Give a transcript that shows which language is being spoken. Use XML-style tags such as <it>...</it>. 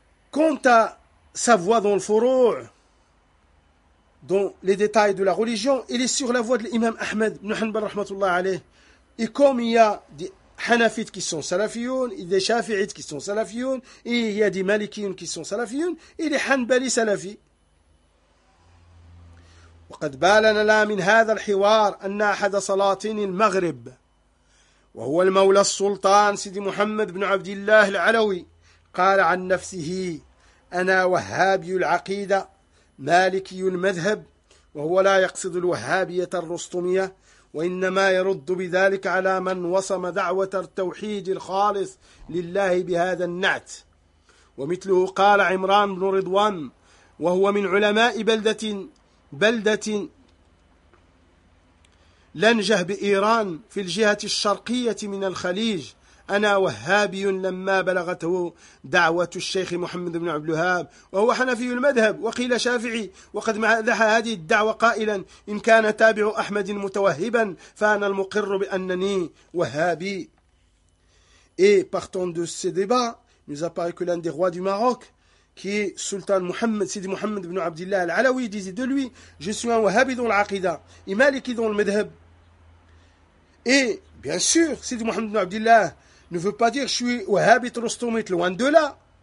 <fr>Quant à sa voie dans le furu', dans les détails de la religion, il est sur la voie de l'imam Ahmed ibn Hanbal rahmatullah alayh. Et comme il y a des hanafites qui sont salafiyoun, et des shafi'ites qui sont salafiyoun, et il y a des malikiyoun qui sont salafiyoun, et des hanbali salafis.</fr> <ar>وقد بالنا لا من هذا الحوار أن أحد صلاطين المغرب وهو المولى السلطان سيدي محمد بن عبد الله العلوي قال عن نفسه أنا وهابي العقيدة مالكي المذهب وهو لا يقصد الوهابية الرسطمية وإنما يرد بذلك على من وصم دعوة التوحيد الخالص لله بهذا النعت. ومثله قال عمران بن رضوان وهو من علماء بلدة لنجه بإيران في الجهة الشرقية من الخليج أنا وهابي لما بلغته دعوة الشيخ محمد بن عبد الوهاب وهو حنفي المذهب وقيل شافعي وقد مدح هذه الدعوة قائلا إن كان تابع أحمد متوهبا فأنا المقر بأنني وهابي.</ar> <fr>Et partant de ce débat, nous apparaît que l'un des rois du Maroc qui est Sultan Muhammad, Sidi Muhammad ibn Abdullah al-Alawi, disait de lui, je suis un wahhabi dans l'aqida, et maliki dans le madhab. Et bien sûr, Sidi Muhammad ibn Abdullah ne veut pas dire, je suis wahhabi trostomite, loin de là.</fr>